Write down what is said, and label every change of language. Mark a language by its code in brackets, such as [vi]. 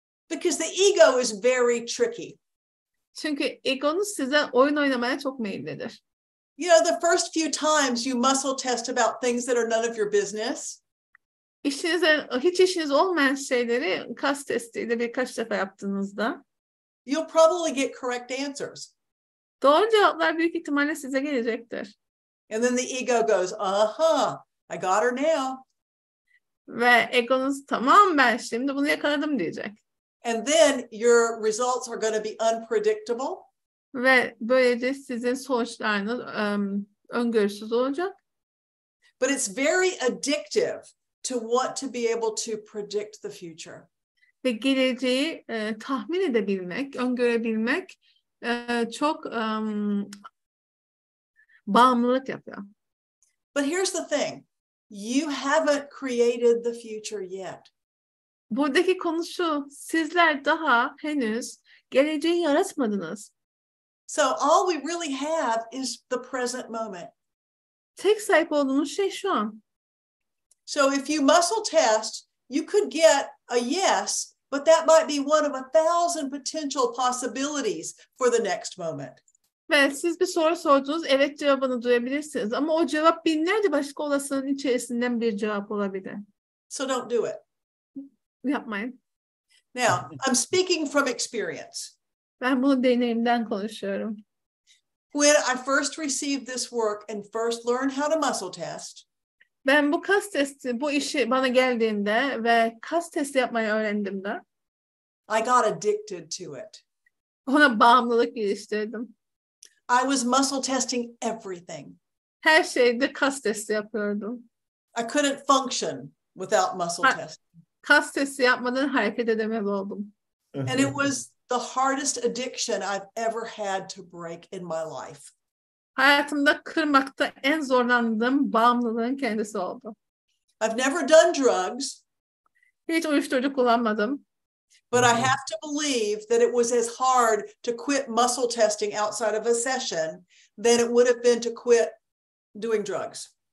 [en] Because the ego is very tricky. [tr] Çünkü egonuz size oyun oynamaya çok meyillidir. [en] You know, the first few times you muscle test about things that are none of your business. [tr] Hiç işiniz olmayan şeyleri kas testiyle birkaç defa yaptığınızda [en] you'll probably get correct answers. [tr] Doğru cevaplar büyük ihtimalle size gelecektir. [en] And then the ego goes, aha, I got her now. [tr] Ve egonuz tamam ben şimdi bunu yakaladım diyecek. [en] And then your results are going to be unpredictable. [tr] Ve böylece sizin sonuçlarınız öngörüsüz olacak. [en] But it's very addictive to want to be able to predict the future. [tr] Ve geleceği tahmin edebilmek, öngörebilmek çok bağımlılık yapıyor. [en] But here's the thing. You haven't created the future yet. [tr] Buradaki konu şu, sizler daha henüz geleceği yaratmadınız. [en] So all we really have is the present moment. [tr] Tek sahip olduğunuz şey şu an. [en] So if you muscle test, you could get a yes, but that might be one of 1,000 potential possibilities for the next moment. [tr] Ve siz bir soru sordunuz, evet cevabını duyabilirsiniz. Ama o cevap binlerce başka olasılığın içerisinden bir cevap olabilir. [en] So don't do it. [tr] Yapmayın. [en] Now, I'm speaking from experience. [tr] Ben bunu deneyimden konuşuyorum. [en] When I first received this work and first learned how to muscle test, [tr] Ben bu kas testi, bu işi bana geldiğinde ve kas testi yapmayı öğrendiğimde [en] I got addicted to it. [tr] ona bağımlılık geliştirdim. [en] I was muscle testing everything. [tr] Her şeyde kas testi yapıyordum. [en] I couldn't function without muscle testing. [tr] Kas testi yapmadan hareket edemez oldum. [en] And it was the hardest addiction I've ever had to break in my life. [tr] Hayatımda kırmakta en zorlandığım bağımlılığın kendisi oldu. [en] I've never done drugs. [tr] Hiç uyuşturucu kullanmadım. [en] But I have to believe that it was as hard to quit muscle testing outside of a session than it would have been to quit doing drugs.